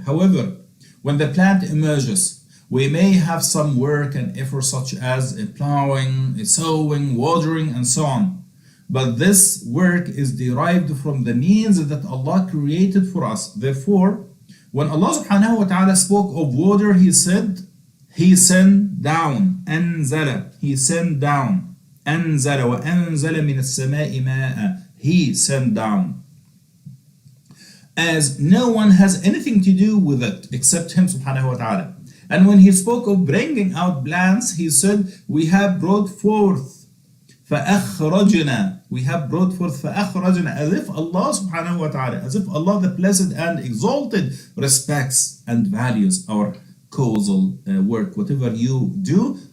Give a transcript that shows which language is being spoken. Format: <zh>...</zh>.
<en>However, when the plant emerges, we may have some work and effort such as plowing, sowing, watering, and so on. But this work is derived from the means that Allah created for us. Therefore, when Allah subhanahu wa ta'ala spoke of water, He said, He sent down, أنزل, He sent down.</en> <ar>أنزل وأنزل من السماء ماء,</ar> <en>He sent down. As no one has anything to do with it except Him subhanahu wa ta'ala. And when He spoke of bringing out plants, He said, we have brought forth فأخرجنا, we have brought forth فأخرجنا, as if Allah subhanahu wa ta'ala, as if Allah the Blessed and Exalted respects and values our causal work. Whatever you do,</en>